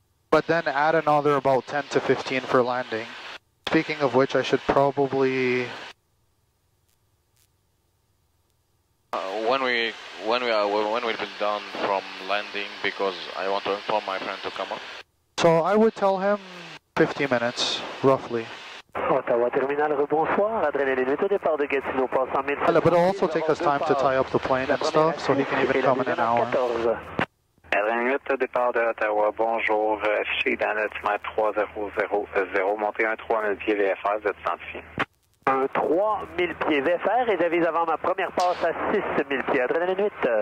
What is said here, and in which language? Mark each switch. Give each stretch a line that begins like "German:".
English: But then add another about 10 to 15 for landing. Speaking of which, I should probably... When we'll be done from landing, because I want to inform my friend to come up. So I would tell him 50 minutes, roughly.
French: Ottawa Terminal, rebonsoir, adrénaline 8 au départ de Gatineau, passe en 1000.
English: But it'll also take us time to tie up the plane and stuff, so he can even come in an hour.
French: Adrénaline 8 au départ de Ottawa, bonjour, affiché dans l'altimètre 3000, montez un 3000 pieds VFR, vous êtes identifié. Un 3000 pieds VFR et j'avise avant ma première passe à 6000 pieds, adrénaline 8.